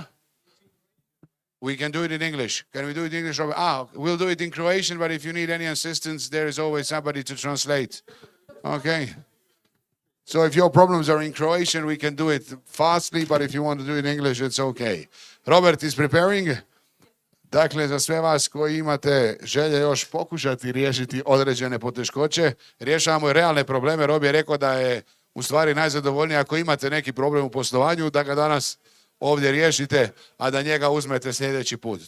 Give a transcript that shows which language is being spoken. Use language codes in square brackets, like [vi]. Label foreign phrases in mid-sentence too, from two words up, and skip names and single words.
[en] We can do it in English. Can we do it in English? We'll do it in Croatian, but if you need any assistance, there is always somebody to translate. Okay. So if your problems are in Croatian, we can do it fastly, but if you want to do it in English, it's okay. Robert is preparing. [hr] Dakle, za sve vas koji imate želje još pokušati riješiti određene poteškoće, rješavamo realne probleme. Rob je rekao da je u stvari najzadovoljnije ako imate neki problem u poslovanju, da ga danas ovdje riješite, a da njega uzmete sljedeći put.